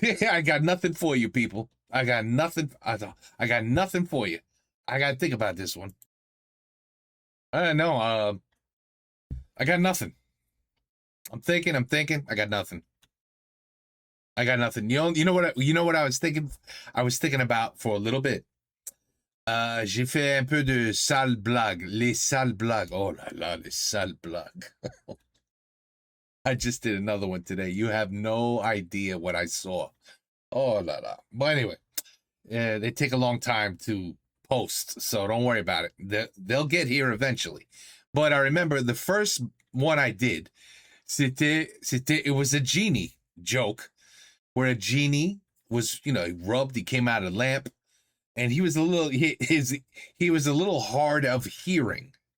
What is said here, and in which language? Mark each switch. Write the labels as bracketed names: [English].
[English] I got nothing for you, people. I got nothing. I got nothing for you. I got to think about this one. I know. I got nothing. I'm thinking. I got nothing. I got nothing. You know what I was thinking? I was thinking about for a little bit. [French] J'ai fait un peu de sales blagues. Les sales blagues. Oh là là, les sales blagues. [English] I just did another one today. You have no idea what I saw. Oh la la. But anyway, they take a long time to post, so don't worry about it. They'll get here eventually. But I remember the first one I did, it was a genie joke where a genie was, he came out of a lamp, and he was a little he was a little hard of hearing.